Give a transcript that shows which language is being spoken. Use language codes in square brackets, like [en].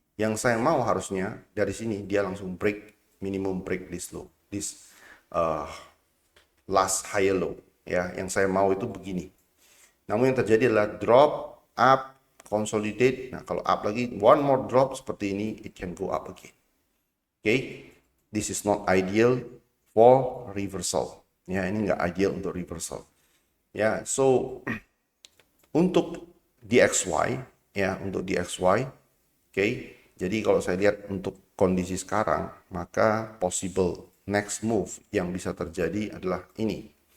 [id] Yang saya mau harusnya dari sini dia langsung break, [en] minimum break this low, this last higher low, [id] ya. Yang saya mau itu begini. Namun yang terjadi adalah drop, up, consolidate. Nah, kalau up lagi, [en] one more drop [id] seperti ini, [en] it can go up again. Okay, this is not ideal for reversal. [id] Ya, ini nggak ideal untuk reversal. Ya, so untuk DXY, ya, untuk DXY, oke. Jadi kalau saya lihat untuk kondisi sekarang, maka possible next move yang bisa terjadi adalah ini.